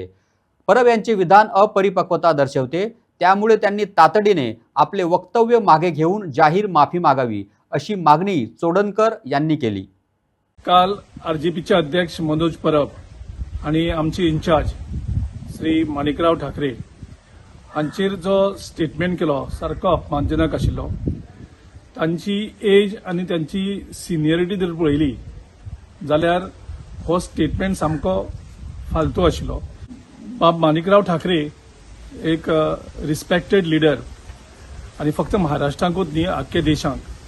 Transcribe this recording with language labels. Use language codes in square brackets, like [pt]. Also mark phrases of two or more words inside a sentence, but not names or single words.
[mr] परब यांचे विधान अपरिपक्वता दर्शवते, त्यामुळे त्यांनी तातडीने आपले वक्तव्य मागे घेऊन जाहीर माफी मागावी अशी मागणी चोडणकर यांनी केली। [kok] काल आरजेपीचे अध्यक्ष मनोज परब आणि आमचे इन्चार्ज श्री माणिकराव ठाकरे हांचेर जो स्टेटमेंट केलो सारको अपमानजनक आशिल्लो। तांची एज आणि त्यांची सिनियरिटी जर पळयली जाल्यार हो स्टेटमेंट सामको फालतू आशिल्लो। बाब माणिकराव ठाकरे एक [en] respected leader [kok] आणि फक्त महाराष्ट्रांकूच न्ही आख्खे देशांक।